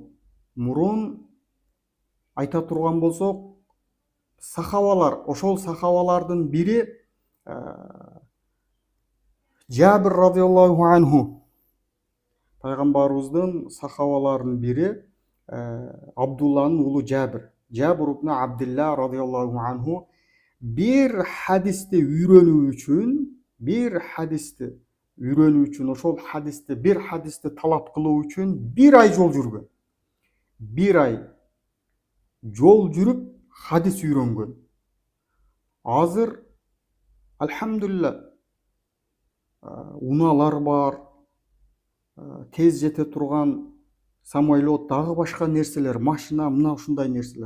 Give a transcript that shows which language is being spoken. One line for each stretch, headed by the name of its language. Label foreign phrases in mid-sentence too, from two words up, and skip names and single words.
Kyrgyz: Мурун айта турган болсок, сахабалар, ошол сахабалардын бири Жабир
Arabic: رضي الله عنه,
Kyrgyz: пайгамбарыбыздын сахабаларынын бири Абдулланын уулу Жабир ибн Абдилла
Arabic: رضي الله عنه
Kyrgyz: бир хадисти үйрөнүү үчүн, ошол хадисти, бир хадисти талап кылуу үчүн 1 ай жол жүргөн. 1 ай. жол жүрүп хадис үйрөнгөн. Азыр альхамдулилля унаалар бар, тез жете турган самолет, дагы башка нерселер, машина, мына ушундай нерселер.